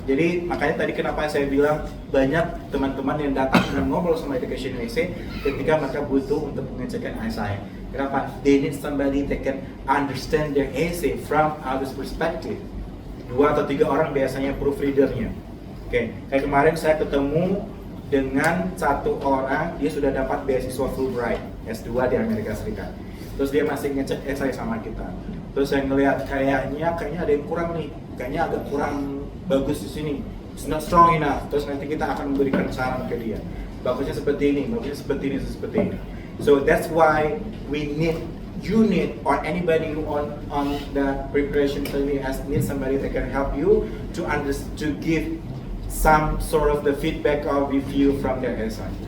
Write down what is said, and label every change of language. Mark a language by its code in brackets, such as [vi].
[id] Jadi makanya tadi kenapa saya bilang banyak teman-teman yang datang dan ngobrol sama Education USA ketika mereka butuh untuk mengecekkan essay. Kenapa? [en] They need somebody that can understand their essay from others perspective. [id] 2 atau 3 orang biasanya proofreadernya. Oke, kayak kemarin saya ketemu dengan satu orang, dia sudah dapat beasiswa Fulbright S2 di Amerika Serikat. Terus dia masih ngecek essay sama kita. Terus saya ngelihat kayaknya ada yang kurang nih, kayaknya agak kurang bagus di sini. [en] It's not strong enough. [id] Terus nanti kita akan memberikan saran ke dia. Bagusnya seperti ini, bagusnya seperti ini, seperti ini. [en] So that's why you need, or anybody who on the preparation study need somebody that can help you to give some sort of the feedback or review from their essay.